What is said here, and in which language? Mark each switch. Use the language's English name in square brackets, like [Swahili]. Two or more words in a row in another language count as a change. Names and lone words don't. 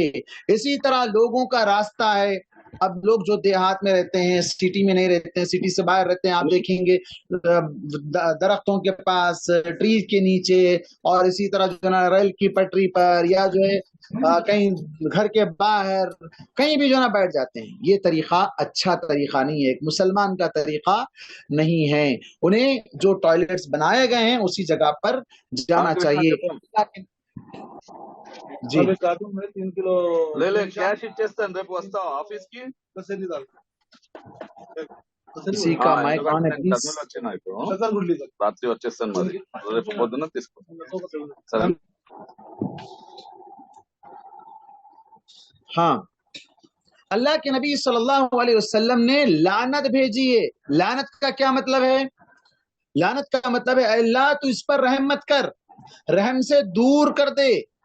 [Urdu] اسی طرح لوگوں کا راستہ ہے. اب لوگ جو دیہات میں رہتے ہیں، سٹی میں نہیں رہتے ہیں، سٹی سے باہر رہتے ہیں، آپ دیکھیں گے درختوں کے پاس، ٹریز کے نیچے، اور اسی طرح جو ہے نا ریل کی پٹری پر، یا جو ہے کہیں گھر کے باہر کہیں بھی جو ہے نا بیٹھ جاتے ہیں. یہ طریقہ اچھا طریقہ نہیں ہے، ایک مسلمان کا طریقہ نہیں ہے. انہیں جو ٹوائلٹس بنائے گئے ہیں اسی جگہ پر جانا چاہیے. جی [Telugu] క్యాష్ ఇచ్చేస్తాను రేపు వస్తావు ఆఫీస్ కి [Urdu] کسی کا [English] mic on [Urdu] ہے پلیز. [Telugu] వచ్చినా ఇప్పుడు రాత్రి వచ్చేస్తాను మరి రేపు పొద్దున్న తీసుకుంటాను సరే. [Urdu] ہاں، اللہ کے نبی صلی اللہ علیہ وسلم نے لعنت بھیجی ہے. لعنت کا کیا مطلب ہے؟ لعنت کا مطلب ہے اے اللہ تو اس پر رحم مت کر، رحم سے دور کر دے.